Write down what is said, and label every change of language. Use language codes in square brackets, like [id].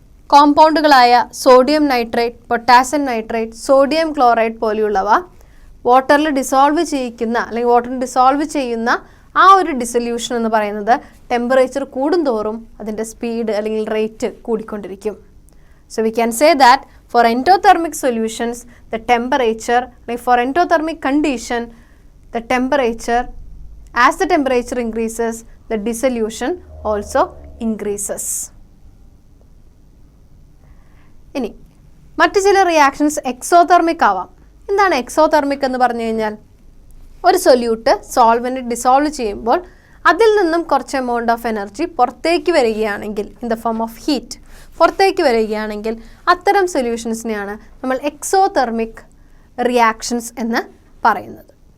[ml] കോമ്പൗണ്ടുകളായ sodium nitrate, potassium nitrate, sodium chloride പോലെയുള്ളവ വാട്ടറിൽ dissolve ചെയ്യിക്കുന്ന അല്ലെങ്കിൽ വാട്ടറിൽ ഡിസോൾവ് ചെയ്യുന്ന ആ ഒരു ഡിസൊല്യൂഷൻ എന്ന് പറയുന്നത് ടെമ്പറേച്ചർ കൂടുന്തോറും അതിൻ്റെ സ്പീഡ് അല്ലെങ്കിൽ rate കൂടിക്കൊണ്ടിരിക്കും. [en] So we can say that for endothermic solutions the temperature, like for endothermic condition the temperature, as the temperature increases the dissolution also increases. [ml] ഇനി മറ്റു ചില റിയാക്ഷൻസ് എക്സോതെർമിക് ആവാം. എന്താണ് എക്സോതെർമിക് എന്ന് പറഞ്ഞു കഴിഞ്ഞാൽ? ഒരു സൊല്യൂട്ട് സോൾവെൻറ്റ് ഡിസോൾവ് ചെയ്യുമ്പോൾ അതിൽ നിന്നും കുറച്ച് എമൗണ്ട് ഓഫ് എനർജി പുറത്തേക്ക് വരികയാണെങ്കിൽ [en] in the form of heat [ml] പുറത്തേക്ക് വരികയാണെങ്കിൽ അത്തരം സൊല്യൂഷൻസിനെയാണ് നമ്മൾ എക്സോതെർമിക് റിയാക്ഷൻസ് എന്ന് പറയുന്നത്.